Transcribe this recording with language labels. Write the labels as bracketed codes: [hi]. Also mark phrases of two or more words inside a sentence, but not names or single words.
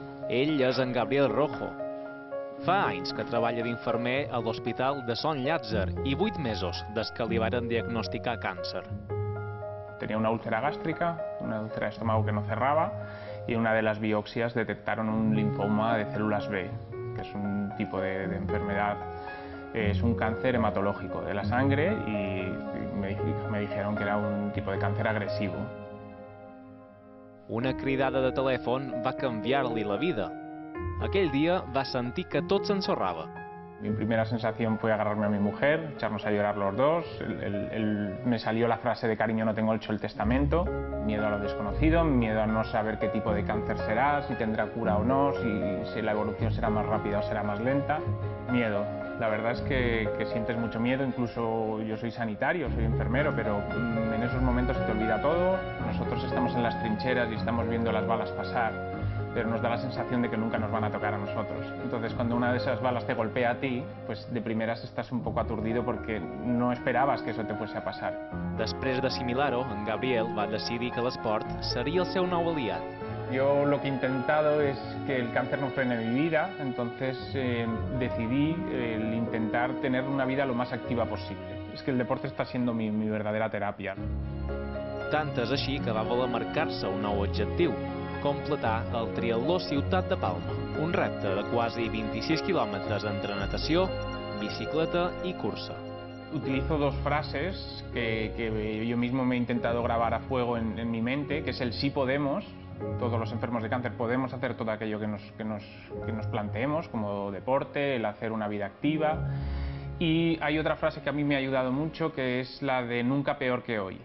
[ca] Ell és en Gabriel Rojo. Fa anys que treballa d'infermer a l'Hospital de Sant Llàtzer i 8 mesos des que li varen diagnosticar càncer. [es] Tenía una úlcera gástrica, una úlcera de estómago que no cerraba y en una de las biopsias detectaron un linfoma de células B, que es un tipo de enfermedad, es un cáncer hematológico de la sangre y me dijeron que era un tipo de cáncer agresivo. [ca] Una cridada de telèfon va canviar-li la vida. Aquell dia va sentir que tot s'ensorrava. [es] Mi primera sensación fue agarrarme a mi mujer, echarnos a llorar los dos. Me salió la frase de cariño, no tengo hecho el testamento. Miedo a lo desconocido, miedo a no saber qué tipo de cáncer será, si tendrá cura o no, si la evolución será más rápida o será más lenta. Miedo. La verdad es que sientes mucho miedo, incluso yo soy sanitario, soy enfermero, pero en esos momentos se te olvida todo. Nosotros estamos en las trincheras y estamos viendo las balas pasar, pero nos da la sensación de que nunca nos van a tocar a nosotros. Entonces, cuando una de esas balas te golpea a ti, pues de primeras estás un poco aturdido porque no esperabas que eso te fuese a pasar. [ca] Després d'assimilar-ho, en Gabriel va decidir que l'esport seria el seu nou aliat. [es] Yo lo que he intentado es que el cáncer no frene mi vida, entonces decidí el intentar tener una vida lo más activa posible. Es que el deporte está siendo mi verdadera terapia. [ca] Tant és així que va voler marcar-se un nou objectiu: completar el triatló Ciutat de Palma, un repte de quasi 26 quilòmetres entre natació, bicicleta i cursa. [es] Utilizo dos frases que yo mismo me he intentado grabar a fuego en mi mente, que es el sí podemos. Todos los enfermos de cáncer podemos hacer todo aquello que nos planteemos, como deporte, el hacer una vida activa. Y hay otra frase que a mí me ha ayudado mucho, que es la de nunca peor que hoy.